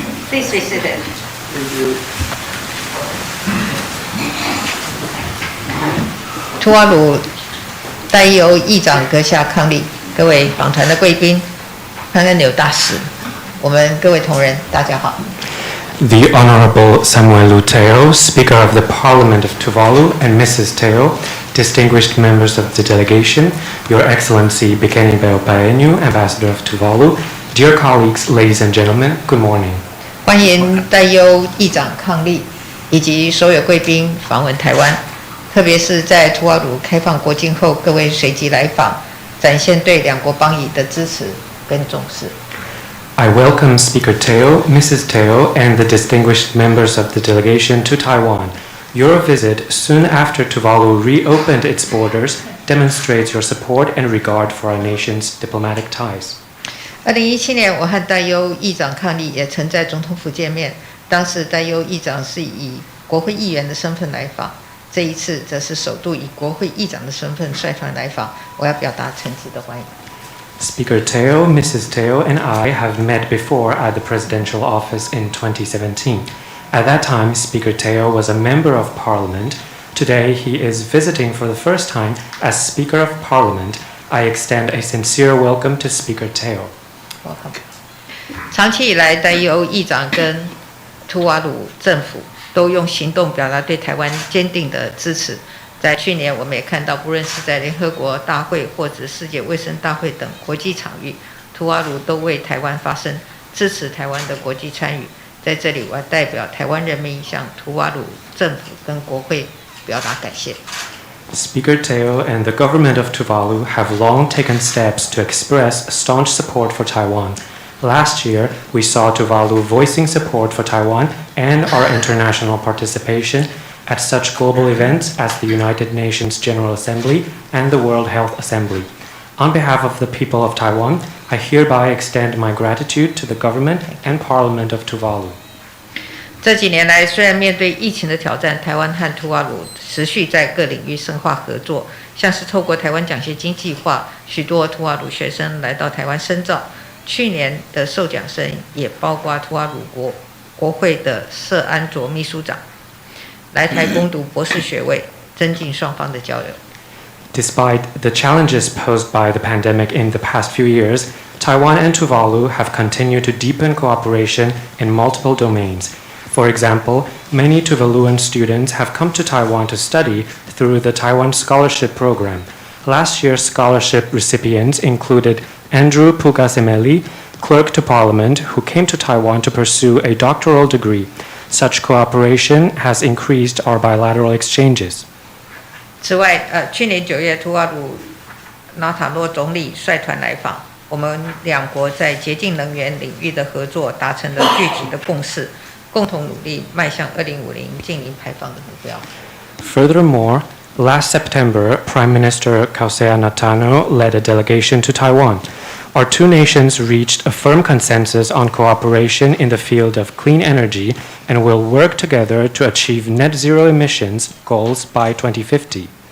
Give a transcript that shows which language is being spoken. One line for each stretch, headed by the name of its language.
English: Please be seated.
Chinese: 吐瓦鲁戴伊欧议长阁下伉俪，各位访团的贵宾，潘恩纽大使，我们各位同仁，大家好。
English: The Honorable Samuel Teo, Speaker of the Parliament of Tuvalu, and Mrs. Teo, distinguished members of the delegation, Your Excellency Bikini Paenu, Ambassador of Tuvalu, dear colleagues, ladies and gentlemen, good morning.
Chinese: 欢迎戴伊欧议长伉俪以及所有贵宾访问台湾，特别是在吐瓦鲁开放国境后，各位随即来访，展现对两国邦谊的支持跟重视。
English: I welcome Speaker Teo, Mrs. Teo, and the distinguished members of the delegation to Taiwan. Your visit, soon after Tuvalu reopened its borders, demonstrates your support and regard for our nation's diplomatic ties.
Chinese: 2017年，我和戴伊欧议长伉俪也曾在总统府见面，当时戴伊欧议长是以国会议员的身份来访，这一次则是首度以国会议长的身份率团来访，我要表达诚挚的欢迎。
English: Speaker Teo, Mrs. Teo, and I have met before at the presidential office in 2017. At that time, Speaker Teo was a member of Parliament. Today, he is visiting for the first time as Speaker of Parliament. I extend a sincere welcome to Speaker Teo. Welcome.
Chinese: 长期以来，戴伊欧议长跟吐瓦鲁政府都用行动表达对台湾坚定的支持。在去年，我们也看到，不论是在联合国大会或者世界卫生大会等国际场域，吐瓦鲁都为台湾发声，支持台湾的国际参与。在这里，我要代表台湾人民向吐瓦鲁政府跟国会表达感谢。
English: Speaker Teo and the government of Tuvalu have long taken steps to express staunch support for Taiwan. Last year, we saw Tuvalu voicing support for Taiwan and our international participation at such global events as the United Nations General Assembly and the World Health Assembly. On behalf of the people of Taiwan, I hereby extend my gratitude to the government and Parliament of Tuvalu.
Chinese: 这几年来，虽然面对疫情的挑战，台湾和吐瓦鲁持续在各领域深化合作，像是透过台湾奖学金计划，许多吐瓦鲁学生来到台湾深造。去年的受奖生也包括吐瓦鲁国会的瑟安卓秘书长，来台攻读博士学位，增进双方的交流。
English: Despite the challenges posed by the pandemic in the past few years, Taiwan and Tuvalu have continued to deepen cooperation in multiple domains. For example, many Tuvaluan students have come to Taiwan to study through the Taiwan Scholarship Program. Last year's scholarship recipients included Andrew Pugasemeli, clerk to Parliament, who came to Taiwan to pursue a doctoral degree. Such cooperation has increased our bilateral exchanges.
Chinese: 此外，去年9月，吐瓦鲁纳塔洛总理率团来访，我们两国在洁净能源领域的合作达成了具体的共识，共同努力迈向2050净零排放的目标。
English: Furthermore, last September, Prime Minister Kausea Natano led a delegation to Taiwan. Our two nations reached a firm consensus on cooperation in the field of clean energy and will work together to achieve net zero emissions goals by 2050.